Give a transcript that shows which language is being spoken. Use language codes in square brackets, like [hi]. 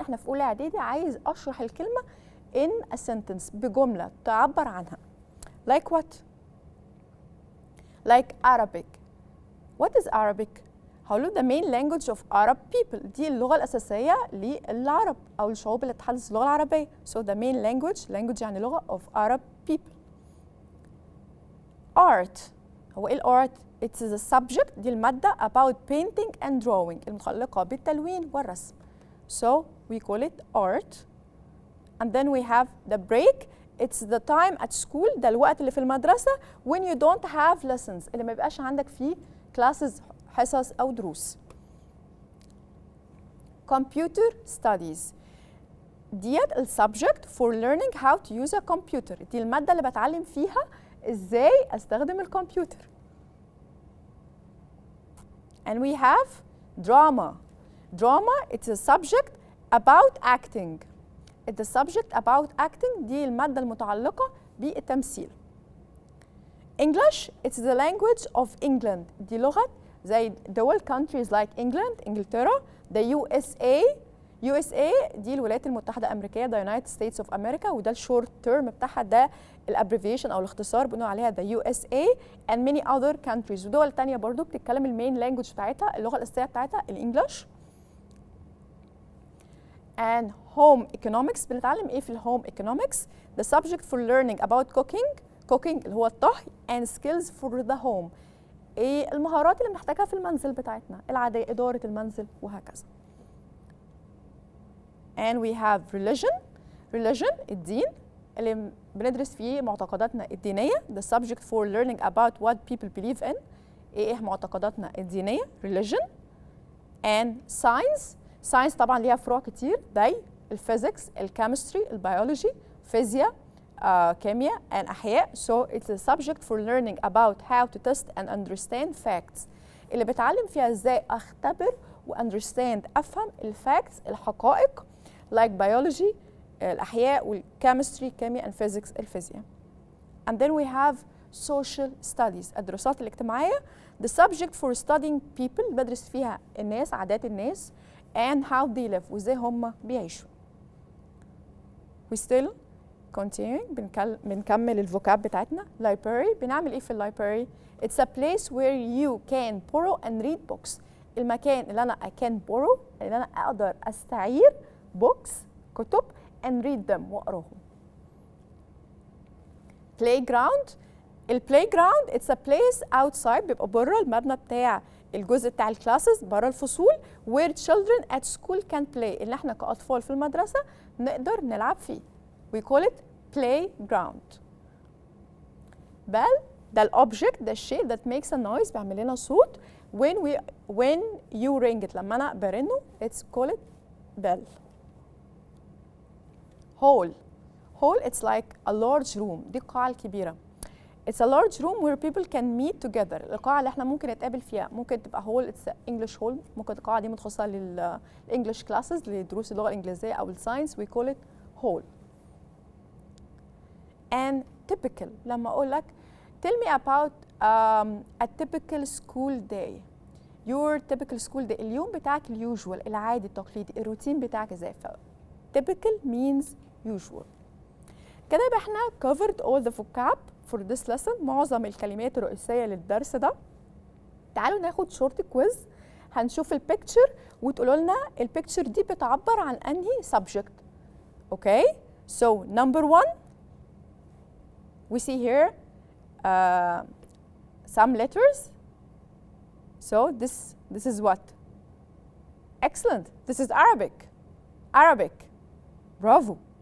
[ar] احنا في أولى إعدادي، عايز أشرح الكلمة [en] in a sentence [ar] بجملة تعبر عنها. [en] like what؟ like Arabic. what is Arabic؟ [ar] هقوله [en] the main language of Arab people، [ar] دي اللغة الأساسية للعرب أو الشعوب اللي تتحدث اللغة العربية. [en] so the main language [ar] يعني لغة [en] of Arab people. art، [ar] هو ايه الارت؟ [en] It is a subject، دي المادة about painting and drawing، [ar] المتعلقة بالتلوين والرسم. [en] So we call it art. And then we have the break. It's the time at school، [ar] ده الوقت اللي في المدرسة [en] when you don't have lessons، [ar] اللي ما يبقاش عندك فيه classes حصص أو دروس. Computer studies، ديت السبجكت [en] for learning how to use a computer، [ar] دي المادة اللي بتعلم فيها ازاي استخدم الكمبيوتر. [en] And we have drama. It's a subject about acting. It's a subject about acting، [ar] دي المادة المتعلقة بالتمثيل. [en] English، it's the language of England، [ar] دي لغة زي دول [en] countries like England إنجلترا. [ar] the USA دي الولايات المتحدة الأمريكية، [en] the United States of America، [ar] وده الشورت تيرم بتاعها، ده الابريفيشن أو الاختصار بنقول عليها [en] the USA and many other countries. [ar] ودول تانية برضو بتتكلم المين لانجوج بتاعتها، اللغة الأساسية بتاعتها الإنجليش. and home economics، بنتعلم إيه في الهوم economics؟ [en] the subject for learning about cooking [ar] اللي هو الطهي [en] and skills for the home، [ar] إيه المهارات اللي بنحتاجها في المنزل بتاعتنا العادية، إدارة المنزل وهكذا. [en] and we have religion [ar] الدين اللي بندرس فيه معتقداتنا الدينية، [en] the subject for learning about what people believe in، [ar] ايه معتقداتنا الدينية [en] religion. [ar] and science طبعا ليها فروع كتير زي الفيزيكس، الكيمستري، البيولوجي، فيزياء، كيمياء and أحياء. [en] so it's a subject for learning about how to test and understand facts، [ar] اللي بتعلم فيها ازاي اختبر و افهم الفاكتس الحقائق [en] like biology الأحياء والكيمستري كيمياء and physics الفيزياء. and then we have social studies الدراسات الاجتماعية، the subject for studying people [ar] بدرس فيها الناس، عادات الناس [en] and how they live [ar] وازاي هم بيعيشوا. [en] we still continuing [ar] بنكمل الفوكاب بتاعتنا. [en] library، [ar] بنعمل ايه في اللايبراري؟ [en] it's a place where you can borrow and read books، [ar] المكان اللي أنا [en] I can borrow، [ar] اللي أنا أقدر أستعير [en] books كتب and read them وأقراهم. [ar] playground، البلاي [en] it's a place outside، [ar] بيبقى بره المبنى بتاع الجزء بتاع الكلاسز، بره الفصول [en] where children at school can play، [ar] اللي احنا كأطفال في المدرسة نقدر نلعب فيه. [en] we call it playground. bell، [ar] ده الأوبجكت، ده الشيء [en] that makes a noise [ar] بيعمل لنا صوت [en] when you ring it، [ar] لما أنا برنه [en] it's call it bell. hall it's like a large room، [ar] دي القاعة الكبيرة. [en] it's a large room where people can meet together، [ar] القاعة اللي احنا ممكن نتقابل فيها، [en] ممكن تبقى hall it's English hall، ممكن القاعة دي متخصصة للإنجليش classes لدروس اللغة الإنجليزية أو الساينس we call it hall. and typical، [ar] لما أقول لك [en] tell me about a typical school day، your typical school day، [ar] اليوم بتاعك اليوجوال العادي التقليدي، الروتين بتاعك ازاي؟ [en] typical means usual. [ar] كده يبقى احنا [en] covered all the vocab for this lesson، [ar] معظم الكلمات الرئيسية للدرس ده. تعالوا ناخد شورت كويز، هنشوف البيكتشر وتقولوا لنا البيكتشر دي بتعبر عن انهي subject. [en] okay so number 1 we see here some letters. so this is what? excellent, this is Arabic. Bravo.